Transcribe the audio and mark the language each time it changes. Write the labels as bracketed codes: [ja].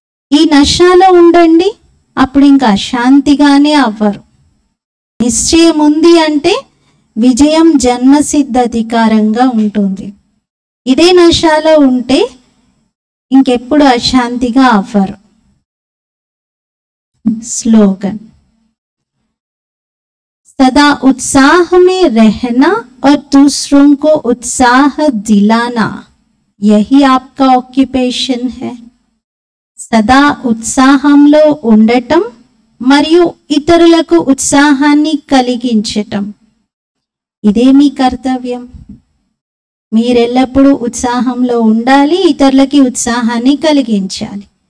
[te] ఈ నశాలో ఉండండి, అప్పుడు ఇంకా అశాంతిగానే అవ్వరు. నిశ్చయం ఉంది అంటే విజయం జన్మసిద్ధ అధికారంగా ఉంటుంది. ఇదే నశాలో ఉంటే ఇంకెప్పుడు అశాంతిగా అవ్వరు. [hi] स्लोगन, सदा उत्साह में रहना और दूसरों को उत्साह दिलाना, यही आपका ऑक्युपेशन है. [te] सदा उत्साहంలో ఉండటం మరియు ఇతరులకు ఉత్సాహాన్ని కలిగించటం, ఇదే మీ కర్తవ్యం. మీరెల్లప్పుడూ ఉత్సాహంలో ఉండాలి, ఇతరులకి ఉత్సాహాన్ని కలిగించాలి.